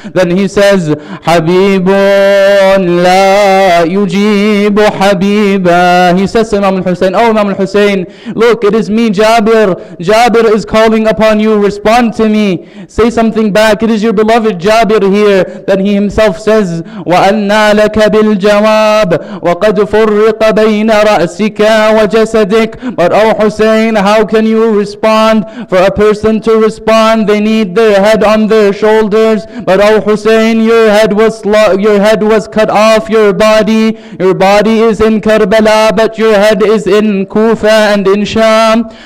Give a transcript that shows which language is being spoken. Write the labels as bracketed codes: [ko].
[en] Then he says, [ar] Habibun la yujibu Habiba. [en] He says to Imam al-Hussain, Oh Imam al-Hussain, look, it is me, Jabir. Jabir is calling upon you, respond to me. Say something back, it is your beloved Jabir here. Then he himself says, [ar] وَأَنَّا لَكَ بِالْجَوَابِ وَقَدْ فُرِّقَ بَيْنَ رَأْسِكَ وَجَسَدِكَ. [en] But oh Hussain, how can you respond? For a person to respond, they need their head on their shoulders. But oh Hussain, your head was cut off, your body is in Karbala, but your head is in Kufa and in Sham.